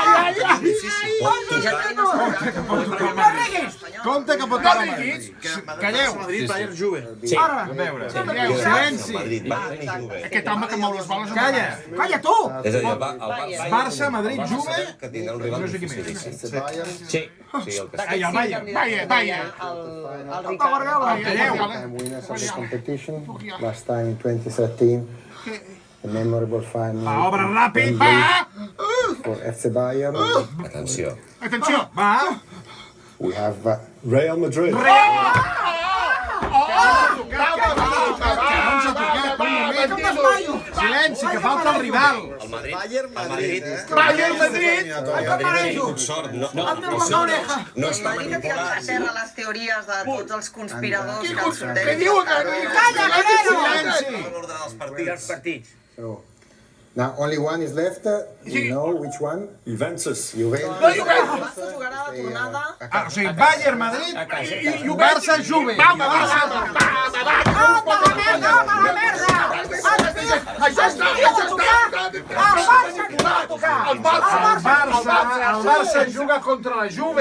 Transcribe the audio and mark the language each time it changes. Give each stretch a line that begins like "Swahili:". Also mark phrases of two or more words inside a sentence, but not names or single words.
Catalan: No riguis. Compte que pot tocar el Madrid. Calleu. Ara. A veure. Silenci. Aquest home que mou les boles... Calla. Calla tu. És a dir, el Barça, Madrid, Juve... que tindrà un rival No sé qui més.
English: it's the Bayern.
Catalan: Sí, sí, el que Ai, el Bayern. El Ricard.
English: Time winners of the competition. Last time in 2013, a memorable final
Catalan: Va, obre ràpid.
English: for FC Bayern.
Catalan: Atenció. Atenció! Va.
English: We have Real Madrid.
Catalan: Silenci, que falta el rival. Bayern Madrid. Bayern Madrid! No està Imagina que a terra les teories de tots els conspiradors que el Què sorteig. diu que... Calla, Velero. Silenci.
English: so. Now only one is left. You know which one? Juventus. Juventus.
Catalan: El Barça jugarà la tornada. O sigui, Bayern, Madrid i Barça, Juve. Això està! El Barça juga contra la Juve.